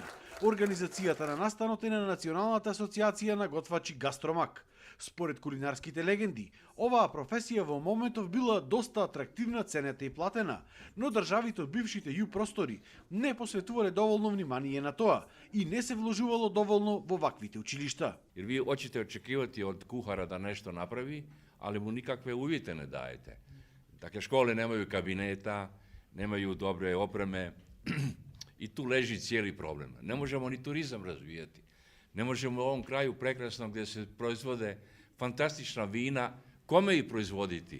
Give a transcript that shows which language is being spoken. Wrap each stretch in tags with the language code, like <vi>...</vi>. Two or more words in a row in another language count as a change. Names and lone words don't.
<mk>Организацијата на настанот е на Националната асоциација на готвачи Гастромак. Според кулинарските легенди, оваа професија во моментов била доста атрактивна, ценета и платена, но државите од бившите ју простори не посветувале доволно внимание на тоа и не се вложувало доволно во ваквите училишта.</mk> <hr>Jer vi hoćete očekivati od kuhara da nešto napravi, ali mu nikakve uvjete ne dajete. Dakle, škole nemaju kabineta, nemaju dobre opreme i tu leži cijeli problem. Ne možemo ni turizam razvijati. Ne možemo u ovom kraju prekrasnom gdje se proizvode fantastična vina, kome ih proizvoditi?</hr>